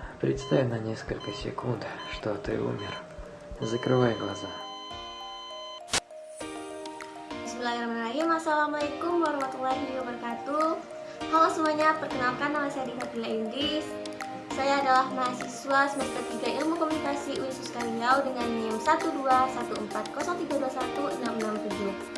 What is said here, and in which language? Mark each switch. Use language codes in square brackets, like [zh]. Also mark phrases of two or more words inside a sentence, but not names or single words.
[ru] Представь на несколько секунд, что ты умер. Закрывай глаза. [ar] Bismillahirrahmanirrahim. السلام عليكم ورحمة الله وبركاته. [id] Halo semuanya, perkenalkan nama saya Dina Fila Indris. Saya adalah mahasiswa semester 3 Ilmu Komunikasi UIN Riau dengan NIM 12140321667.